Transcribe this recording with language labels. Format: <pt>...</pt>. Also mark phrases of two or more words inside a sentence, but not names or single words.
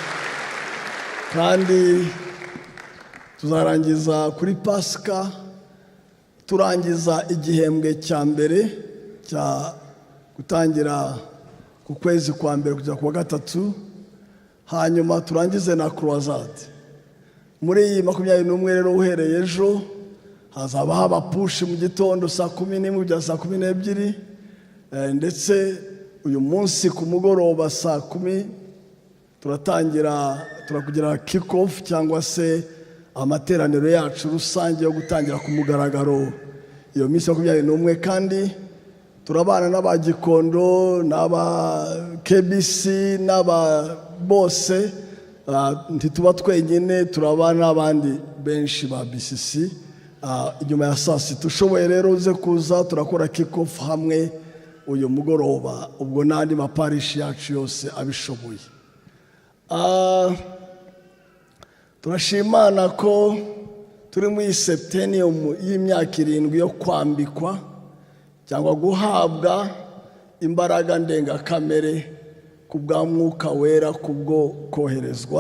<rw>Kandi tuzarangiza kuri Pasika, turangiza igihembwe cya mbere cya gutangira ku kwezi kwa mbere kujya ku wa gatatu, hanyuma turangize na croisade. Muri iyi 21 rero uhereye ejo hazaba haba push mu gitondo saa 11 kugeza saa 12, ndetse uyu munsi ku mugoroba saa 10 turakugira</rw> <en>kick off</en> <rw>cyangwa se amateraniro yacu rusange yo gutangira ku mugaragaro iyo minsi 21, kandi turabana n'abagikondo n'aba KBC n'aba bose, ntituba twenyine, turabana n'abandi benshi ba BCC. Inyuma ya saa sita ushoboye rero uze kuza turakora</rw> <en>kick off</en> <rw>hamwe uyu mugoroba, ubwo n'andi maparishi yacu yose abishoboye. Turashimana ko turi muri septenium y'imyaka 7 yo kwambikwa cyangwa guhabwa imbaraga ndengakamere ku bwa Mwuka Wera kubwo koherezwa.</rw>